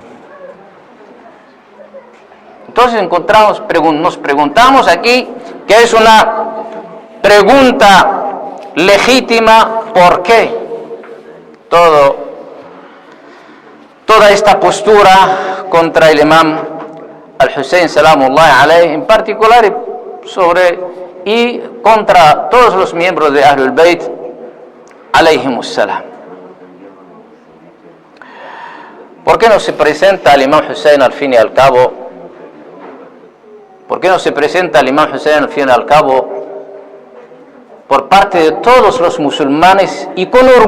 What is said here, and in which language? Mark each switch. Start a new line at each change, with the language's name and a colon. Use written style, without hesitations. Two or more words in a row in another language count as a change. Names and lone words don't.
Spanish: Entonces nos preguntamos aquí, que es una pregunta legítima: ¿por qué toda esta postura contra el Imam al-Hussein
Arabic: سلام الله عليه,
Spanish: en particular y contra todos los miembros de Ahlul Bayt
Arabic: عليهم السلام?
Spanish: ¿Por qué no se presenta al Imam Hussein al fin y al cabo? ¿Por qué no se presenta al Imam Hussein al fin y al cabo por parte de todos los musulmanes y con